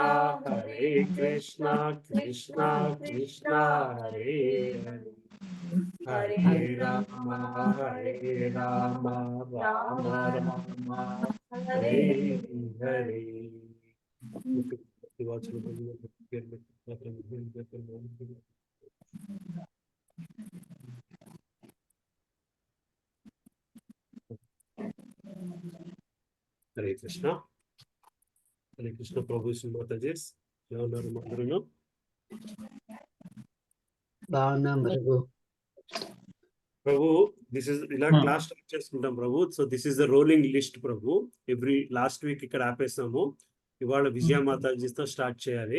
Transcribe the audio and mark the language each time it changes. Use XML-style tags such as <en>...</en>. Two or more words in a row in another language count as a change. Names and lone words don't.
<sa>कृष्णा कृष्णा हरे हरे हरे राम राम राम हरे हरे हरे</sa> <te>कृष्ण प्रभु सुमाताजी ఎవరు అందరూ బాగున్నాం ప్రభు. ప్రభు</te> <en>this is</en> <te>ఇలా</te> <en>class start</en> <te>చేసుకుంటాం ప్రభు.</te> <en>So this is the rolling list prabhu. every last week</en> <te>ఇక్కడ ఆపేసాము, ఇవాళ విజయ మాతాజీతో స్టార్ట్ చేయాలి.</te>